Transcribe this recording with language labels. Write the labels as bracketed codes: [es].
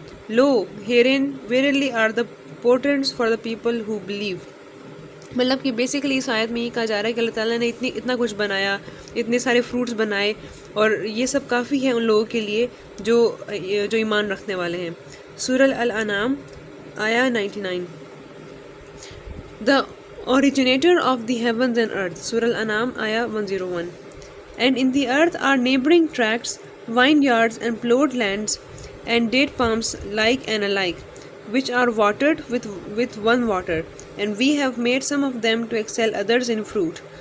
[en] Lo, herein verily are the portents for the people who believe. [ur] مطلب کہ basically اس آیت میں یہ کہا جا رہا ہے کہ اللہ تعالیٰ نے اتنا کچھ بنایا، اتنے سارے فروٹس بنائے، اور یہ سب کافی ہے ان لوگوں کے لیے جو ایمان رکھنے والے ہیں. سورہ الانعام آیہ 99. [en] The originator of the heavens and earth. Surah Al-An'am ayah 101. And in the earth are neighboring tracts, vineyards and plowed lands, and date palms like and alike, which are watered with one water, and we have made some of them to excel others in fruit.